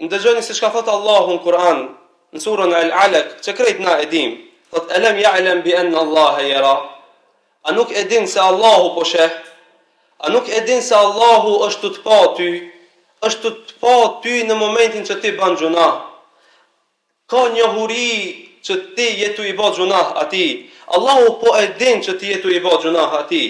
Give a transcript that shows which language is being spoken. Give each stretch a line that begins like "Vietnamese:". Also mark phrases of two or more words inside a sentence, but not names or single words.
Albanian: ndëgjoni se çka thot Allahu në Kur'an, në surën Al-Alaq, që krejt na e dim.
Arabic: Thot ألم يعلم بأن الله يرى.
Albanian: A nuk e din se Allahu po sheh? A nuk e din se Allahu është të pa ty? Është të pa ty në momentin që ti bën gjuna. Ka njohuri që ti jetu i bë gjunah atij. Allahu po e din që ti jetu i bë gjunah atij.